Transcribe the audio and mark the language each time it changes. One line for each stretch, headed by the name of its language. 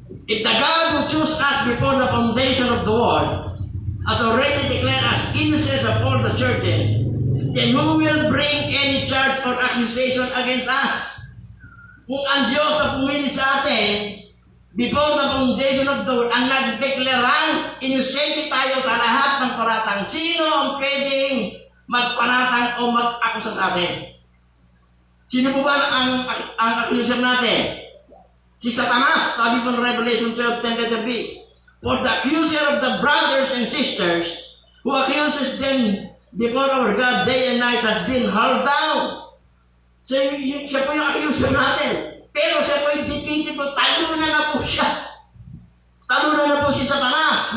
English: If the God who chose us before the foundation of the world has already declared us innocent of all the churches, then who will bring any charge or accusation against us?
Filipino: Kung ang Diyos na pumili sa atin
English: before the foundation of the world,
Filipino: ang nagdeklarang innocent tayo sa lahat ng paratang, sino ang pwedeng magparatang o mag-akusa sa atin? Sino po ba ang accuser natin? Si Satanas, sabi po ng Revelation 12:10-B.
English: For the accuser of the brothers and sisters who accuses them before our God day and night has been hurled down.
Filipino: So, siya po yung accuser natin. Pero siya po yung defeated po. Talunan na po siya. Talunan na po si Satanas.